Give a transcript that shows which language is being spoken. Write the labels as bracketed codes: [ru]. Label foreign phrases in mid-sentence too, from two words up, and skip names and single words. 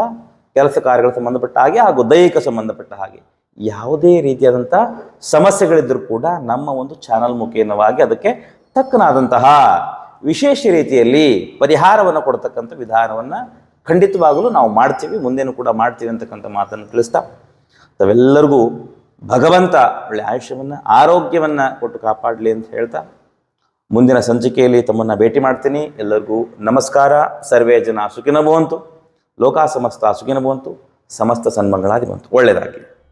[kn] ಕೆಲಸ ಕಾರ್ಯಗಳಿಗೆ ಸಂಬಂಧಪಟ್ಟ ಹಾಗೆ ಹಾಗೂ ದೈಹಿಕ ಸಂಬಂಧಪಟ್ಟ ಹಾಗೆ ಯಾವುದೇ ರೀತಿಯಾದಂಥ ಸಮಸ್ಯೆಗಳಿದ್ದರೂ ಕೂಡ ನಮ್ಮ ಒಂದು ಚಾನಲ್ ಮುಖೇನವಾಗಿ ಅದಕ್ಕೆ ತಕ್ಕನಾದಂತಹ ವಿಶೇಷ ರೀತಿಯಲ್ಲಿ ಪರಿಹಾರವನ್ನು ಕೊಡ್ತಕ್ಕಂಥ ವಿಧಾನವನ್ನು ಖಂಡಿತವಾಗಲೂ ನಾವು ಮಾಡ್ತೀವಿ, ಮುಂದೇನೂ ಕೂಡ ಮಾಡ್ತೀವಿ ಅಂತಕ್ಕಂಥ ಮಾತನ್ನು ತಿಳಿಸ್ತಾ ತಾವೆಲ್ಲರಿಗೂ ಭಗವಂತ ಒಳ್ಳೆ ಆಯುಷ್ಯವನ್ನು, ಆರೋಗ್ಯವನ್ನು ಕೊಟ್ಟು ಕಾಪಾಡಲಿ ಅಂತ ಹೇಳ್ತಾ ಮುಂದಿನ ಸಂಚಿಕೆಯಲ್ಲಿ ತಮ್ಮನ್ನು ಭೇಟಿ ಮಾಡ್ತೀನಿ. ಎಲ್ಲರಿಗೂ ನಮಸ್ಕಾರ. [sa] ಸರ್ವೇ ಜನ ಸುಖಿನೋ ಭವಂತು, ಲೋಕ ಸಮಸ್ತ ಸುಖಿನೋ ಭವಂತು, ಸಮಸ್ತ ಸನ್ಮಂಗಳಾದಿ ಭವಂತು. [kn] ಒಳ್ಳೆಯದಾಗಲಿ.